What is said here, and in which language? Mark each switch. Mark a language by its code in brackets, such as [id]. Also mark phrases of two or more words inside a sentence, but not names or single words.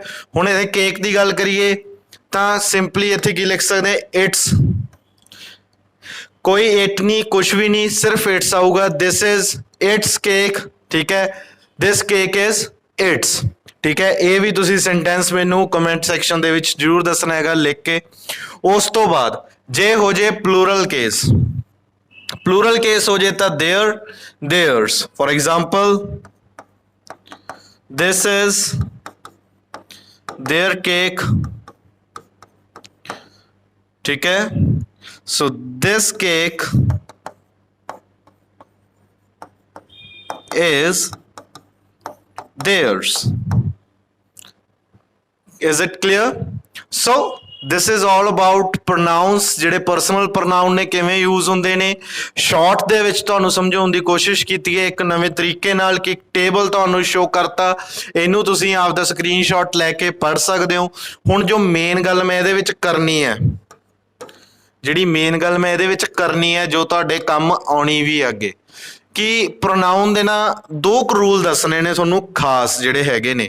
[pa] ਹੁਣ ਇਹਦੇ ਕੇਕ ਦੀ ਗੱਲ ਕਰੀਏ ਤਾਂ ਸਿੰਪਲੀ ਇੱਥੇ ਕੀ ਲਿਖ ਸਕਦੇ ਹਾਂ, ਇਟਸ, ਕੋਈ ਇਟ ਨਹੀਂ, ਕੁਛ ਵੀ ਨਹੀਂ, ਸਿਰਫ ਇਟਸ ਆਊਗਾ। [en] this is its cake, [pa] ਠੀਕ ਹੈ। [en] this cake is its, [pa] ਠੀਕ ਹੈ। ਇਹ ਵੀ ਤੁਸੀਂ ਸੈਂਟੈਂਸ ਮੈਨੂੰ [en] comment section [pa] ਦੇ ਵਿੱਚ ਜ਼ਰੂਰ ਦੱਸਣਾ ਹੈਗਾ ਲਿਖ ਕੇ। ਉਸ ਤੋਂ ਬਾਅਦ ਜੇ ਹੋ ਜੇ [en] plural case, plural case [pa] ਹੋ ਜੇ ਤਾਂ [en] their, theirs. for example this is their cake, [pa] ਠੀਕ ਹੈ। [en] so this cake is theirs. Is it clear? So this is all about pronouns, [pa] ਜਿਹੜੇ [en] personal pronoun [pa] ਨੇ ਕਿਵੇਂ ਯੂਜ਼ ਹੁੰਦੇ ਨੇ। ਸ਼ਾਰਟ ਦੇ ਵਿੱਚ ਤੁਹਾਨੂੰ ਸਮਝਾਉਣ ਦੀ ਕੋਸ਼ਿਸ਼ ਕੀਤੀ ਹੈ ਇੱਕ ਨਵੇਂ ਤਰੀਕੇ ਨਾਲ ਕਿ ਟੇਬਲ ਤੁਹਾਨੂੰ ਸ਼ੋ ਕਰਤਾ, ਇਹਨੂੰ ਤੁਸੀਂ ਆਪਦਾ ਸਕਰੀਨਸ਼ਾਟ ਲੈ ਕੇ ਪੜ੍ਹ ਸਕਦੇ ਹੋ। ਹੁਣ ਜੋ ਮੇਨ ਗੱਲ ਮੈਂ ਇਹਦੇ ਵਿੱਚ ਕਰਨੀ ਹੈ, ਜਿਹੜੀ ਮੇਨ ਗੱਲ ਮੈਂ ਇਹਦੇ ਵਿੱਚ ਕਰਨੀ ਹੈ ਜੋ ਤੁਹਾਡੇ ਕੰਮ ਆਉਣੀ ਵੀ ਅੱਗੇ, ਕਿ ਪ੍ਰੋਨਾउन ਦੇ ਨਾ ਦੋ ਕੁ ਰੂਲ ਦੱਸਣੇ ਨੇ ਤੁਹਾਨੂੰ ਖਾਸ ਜਿਹੜੇ ਹੈਗੇ ਨੇ।